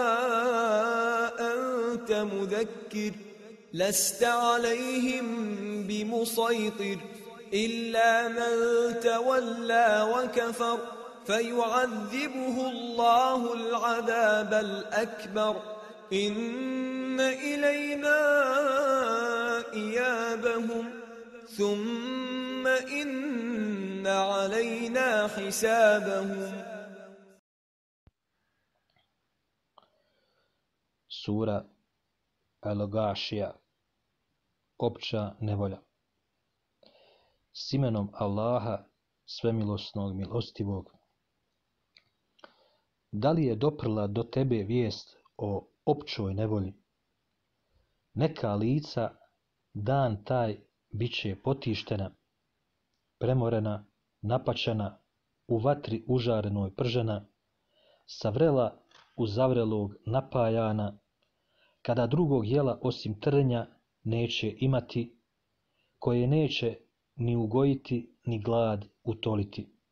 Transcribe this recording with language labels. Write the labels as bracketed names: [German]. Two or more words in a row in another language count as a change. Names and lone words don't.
[Arabic] أنت مذكر لست عليهم بمسيطر إلا من تولى وكفر فيعذبه الله العذاب الأكبر إن إلينا إيابهم ثم إن علينا حسابهم. [Bosnian] Sura Al-Gašija, opća nevolja. S imenom Allaha, svemilosnog, milostivog. Da li je doprla do tebe vijest o općoj nevolji? Neka lica dan taj biće potištena, premorena, napačena, u vatri užarenoj pržena, savrela uzavrelog napajana, kada drugog jela osim trnja neće imati, koje neće ni ugojiti ni glad utoliti.